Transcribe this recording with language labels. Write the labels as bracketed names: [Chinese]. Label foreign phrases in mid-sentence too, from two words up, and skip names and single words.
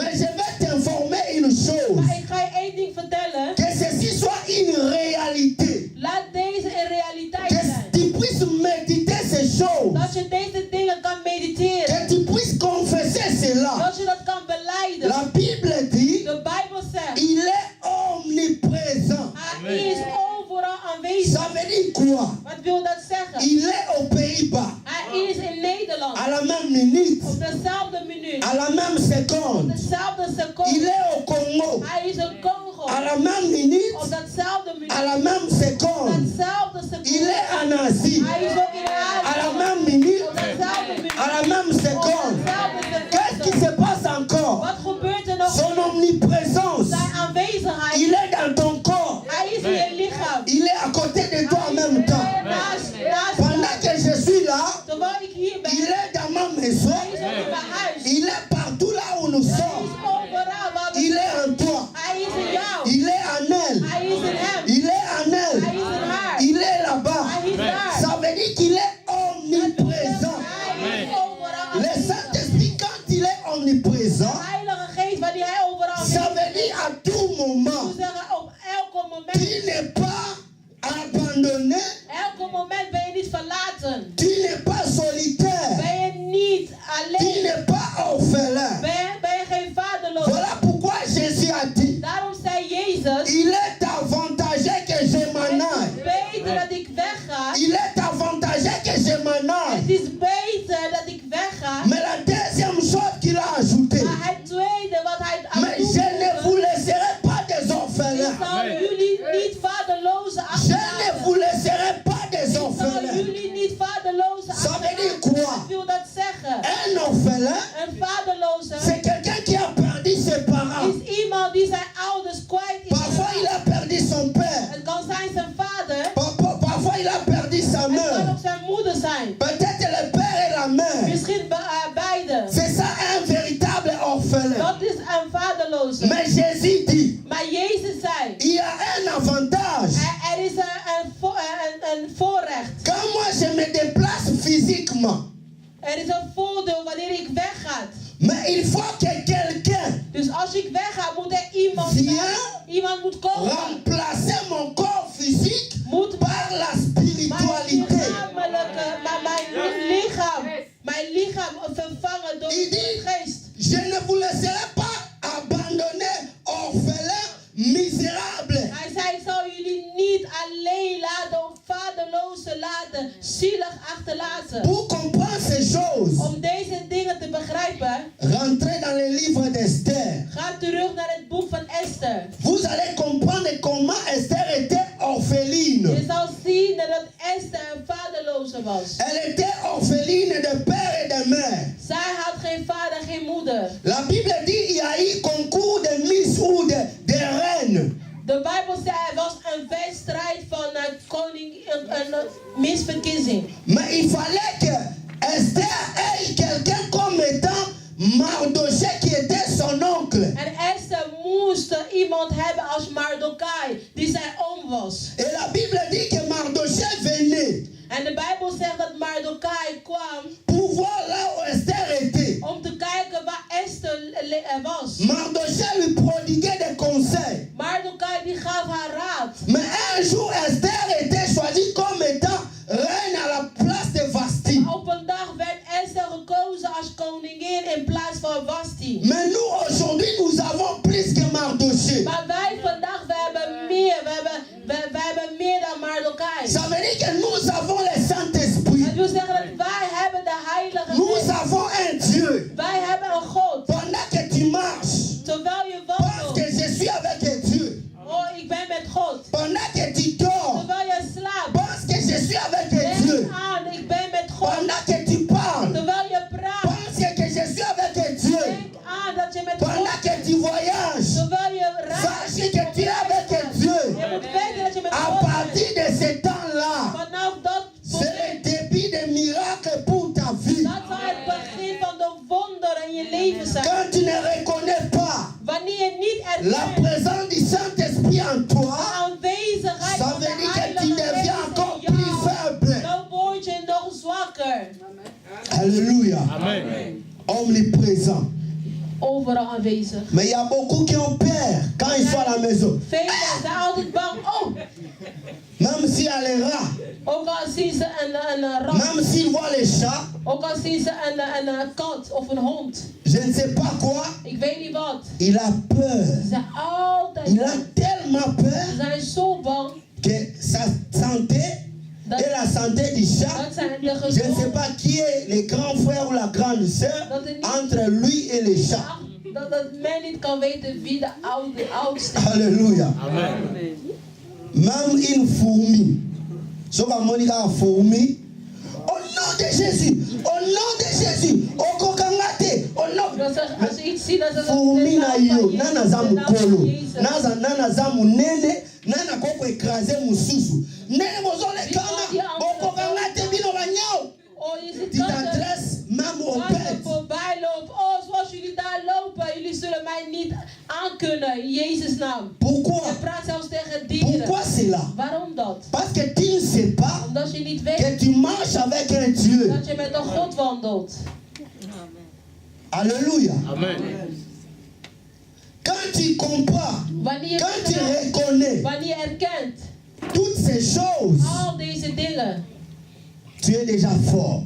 [French] Mais je vais t'informer une chose. [Dutch] Maar ik ga je één ding vertellen. [French] Que ceci soit une réalité. [Dutch] Laat deze een realiteit [French] Que [Dutch] zijn. [French] tu puisses méditer ces choses. [Dutch] Dat je deze dingen kan mediteren. [French] Que tu puisses confesser cela. [Dutch] Dat je dat kan belijden. [French] La Bible dit, [Dutch] De Bijbel zegt. [French] il est omniprésent. [Dutch] Hij is overal aanwezig. [French] Ça veut dire quoi? [Dutch] Wat wil dat zeggen? [French] Il est aux Pays-Bas. [Dutch] Hij is in Nederland. [French] À la même minute. [Dutch] Op dezelfde minuut. [French] À la même [Dutch] Op [French] seconde. [Dutch] dezelfde [French] Il [Dutch] seconde. [French] est au Congo. [Dutch] Hij is in Congo. [French] À la même minute. [Dutch] Op datzelfde [French] À [Dutch] minuut. [French] la même [Dutch] Op [French] seconde. [Dutch] datzelfde [French] Il [Dutch] seconde. [French] est en Asie. [Dutch] Hij is ook in [French] À la [Dutch] Azië. [French] même minute. [Dutch] Op datzelfde minuut. [French] À la même [Dutch] Op [French] seconde. [Dutch] datzelfde [French] Qu'est-ce qui [Dutch] seconde. [French] se passe encore? [Dutch] Wat gebeurt er nog? [French] Son omniprésence. [Dutch] Zijn aanwezigheid. [French] Il est dans ton corps. [Dutch] Hij is in je lichaam. [French] Il est à côté de toi en même temps. [Dutch] Naast [French] Pendant que je suis là, [Dutch] terwijl ik hier ben. [French] il est dans ma maison. [Dutch] Hij is ook in mijn huis. [French] Il est partout là où nous [Dutch] Hij [French] sommes. [Dutch] is overal waar we [French] Il [Dutch] zijn. [French] est en toi. [Dutch] Hij is in jou. [French] Il est en elle. [Dutch] Hij is in hem. [French] Il est en elle. [Dutch] Hij is in haar. [French] Il est là-bas. [Dutch] Hij is daar. [French] Ça veut dire qu'il est omniprésent. [Dutch] Hij is overal [French] Le [Dutch] aanwezig. [French] Saint-Esprit, quand il est omniprésent, [Dutch] De Heilige Geest, wanneer hij overal [French] ça [Dutch] aanwezig [French] veut dire à tout [Dutch] is. [French] moment, [Dutch] We zeggen op elke moment. [French] tu n'es pas abandonné, [Dutch] Elke moment ben je niet verlaten. [French] tu n'es pas solitaire, [Dutch] Ben je niet [French] tu [Dutch] alleen. [French] n'es pas orphelin. [Dutch] Ben je geen vaderloos. [French] Voilà pourquoi Jésus a dit, [Dutch] Daarom zei Jezus. [French] il est avantagé que je m'en aille. [Dutch] Het is beter dat ik wegga. [French] Il est avantagé que je m'en aille. [Dutch] Het is beter dat ik wegga. [French] Mais la deuxième chose qu'il a ajouté, [Dutch] Maar het tweede wat hij aan [French] mais [Dutch] het [French] je [Dutch] doen [French] ne vous [Dutch] is. [French] laisserai pas des [Dutch] Ik [French] orphelins. [Dutch] zal jullie niet vaderlozen [French] Je ne [Dutch] achterlaten. [French] vous laisserai pas des [Dutch] Ik zal [French] orphelins. [Dutch] jullie niet vaderlozen [French] Ça veut dire [Dutch] achterlaten. [French] quoi? [Dutch] Wat wil dat zeggen? [French] Un orphelin, [Dutch] Een vaderloze [French] c'est quelqu'un qui a perdu ses parents. [Dutch] is iemand die zijn ouders kwijt is. [French] Parfois, il a perdu son père. [Dutch] Het kan zijn zijn vader. [French] Parfois, il a perdu sa [Dutch] Het kan [French] mère. [Dutch] ook zijn moeder zijn. [French] Peut-être le père et la mère. [Dutch] Misschien beide. [French] C'est ça un véritable orphelin. [Dutch] Dat is een vaderloze. [French] Mais Jésus dit, [Dutch] Maar Jezus zei. [French] il y a un avantage. [Dutch] Er is een voorrecht. [French] Quand moi je me déplace physiquement, [Dutch] Er is een voordeel wanneer ik wegga. [French] mais il faut que quelqu'un [Dutch] Dus als ik wegga, moet er iemand zijn. Iemand moet komen. [French] remplacer mon corps physique [Dutch] Moet [French] par la spiritualité. [Dutch] Mijn lichaam vervangen door [French] Il [Dutch] de [French] dit, [Dutch] geest. [French] je ne vous laisserai pas abandonner, orphelin, misérable. [Dutch] Hij zei, ik zal jullie niet alleen laten of vaderlozen laten, zielig achterlaten. [French] Pour comprendre ces choses, [Dutch] Om deze dingen te begrijpen, [French] rentrez dans le livre d'Esther. [Dutch] ga terug naar het boek van Esther. [French] Vous allez comprendre comment Esther était orpheline. [Dutch] Je zal zien dat Esther een vaderloze was. [French] Elle était orpheline de père et de mère. [Dutch] Zij had geen vader, geen moeder. [French] La Bible dit qu'il y a eu concours de Miss ou de reine. [Dutch] De Bijbel zei, er was een wedstrijd van een misverkiezing. [French] Mais il fallait que Esther ait quelqu'un comme étant Mardochée qui était son oncle. [Dutch] En Esther moest iemand hebben als Mardokai, die zijn oom was. [French] Et la Bible dit que Mardochée venait [Dutch] En de Bijbel zegt dat Mardokai kwam [French] pour voir là où Esther était. [Dutch] om te kijken waar Esther was. [French] Mardochée lui prodiguait des conseils. [Dutch] Mardokai die gaf haar raad. [French] Mais un jour, Esther était choisie comme étant reine à la place de Vasti. [Dutch] Op een dag werd Esther gekozen als koningin in plaats van Vasti. [French] Mais nous, aujourd'hui, nous avons plus que Mardochée. [Dutch] Maar wij vandaag, we hebben meer dan Mardokai. [French] Ça veut dire que nous avons le Saint-Esprit. [Dutch] Het wil zeggen dat wij hebben de Heilige [French] Nous [Dutch] Geest. [French] avons un Dieu. [Dutch] Wij hebben een God. [French] Pendant que tu marches, [Dutch] Terwijl je [French] pense [Dutch] wandelt. [French] que je suis avec Dieu. [Dutch] Oh, ik ben met God. [French] Pendant que tu dors, [Dutch] Terwijl je slaapt. [French] pense que je suis avec [Dutch] Denk [French] Dieu. [Dutch] aan, ik ben met God. [French] Pendant que tu parles, [Dutch] Terwijl je praat. [French] pense que je suis avec Dieu. [Dutch] Denk aan dat je met God [French] Pendant que tu voyages, [Dutch] terwijl je reist. [French] sache que tu es avec Dieu. [Dutch] Je moet weten dat je met [French] À [Dutch] God bent. [French] partir de ce temps-là, [Dutch] Vanaf dat [French] c'est le début des miracles pour ta vie. [Dutch] dat zal het begin van de wonderen in je leven zijn. [French] Quand tu ne reconnais pas [Dutch] Wanneer je niet [French] la [Dutch] erkent [French] présence du Saint-Esprit en [Dutch] de [French] toi, [Dutch] aanwezigheid [French] ça [Dutch] van [French] veut [Dutch] de [French] dire que tu [Dutch] Heilige [French] deviens [Dutch] Geest [French] encore [Dutch] in [French] plus [Dutch] jou, [French] faible. [Dutch] dan word je nog zwakker. [French] Alléluia. [Dutch] Amen. [French] Omniprésent. [Dutch] Overal aanwezig. [French] Mais il y a beaucoup qui ont peur quand ils sont à la maison. [Dutch] Velen zijn altijd bang. Oh, [French] Même s'il y a les rats, [Dutch] ook al zien ze een rat. [French] même s'ils voient les chats, [Dutch] Ook al zien ze een kat of een hond. [French] je ne sais pas quoi, [Dutch] Ik weet niet wat. [French] il a peur. [Dutch] Ze zijn altijd [French] Il a [Dutch] bang. [French] tellement [Dutch] Ze [French] peur [Dutch] zijn zo bang. [French] que sa santé et la santé du chat, [Dutch] Dat zijn de [French] je ne sais [Dutch] gezondheid. [French] pas qui est le grand frère ou la grande sœur entre lui et les chats. [Dutch] Dat men niet kan weten wie de oudste is. [French] Alléluia. [Dutch] Amen. [French] Même une fourmi. Sauf à Monica, une fourmi. Au nom de Jésus. Au nom de Jésus. Au kokangate. Au nom. [Dutch] Dat ze, als ze iets zien, dan zeggen ze [French] Fourmi [Dutch] de [Lingala] na [Dutch] naam van [Lingala] yo. [Dutch] Jezus, [Lingala] Nana [Dutch] de [Lingala] za [Dutch] naam van [Lingala] mukolo. [Dutch] Jezus. [Lingala] Nana za munene. Nana koko ekraze mususu. Nene bozole kanga. Okokangate bino banyao. [Dutch] Oh, je ziet [French] Tu [Dutch] kansen [French] t'adresses même au [Dutch] waar ze [French] père. [Dutch] voorbij lopen. Oh, zoals jullie daar lopen, jullie zullen mij niet aankunnen. In Jezus' naam. [French] Pourquoi? [Dutch] Je praat zelfs tegen dieren. [French] Pourquoi cela? [Dutch] Waarom dat? [French] Parce que tu ne sais pas [Dutch] Omdat je niet weet [French] que tu marches avec un Dieu. [Dutch] dat je met een God wandelt. [French] Alléluia. [Dutch] Amen. [French] Quand tu comprends, [Dutch] Wanneer [French] quand tu [Dutch] je [French] reconnais [Dutch] wanneer je erkent [French] toutes ces choses, [Dutch] al deze dingen, [French] tu es déjà fort.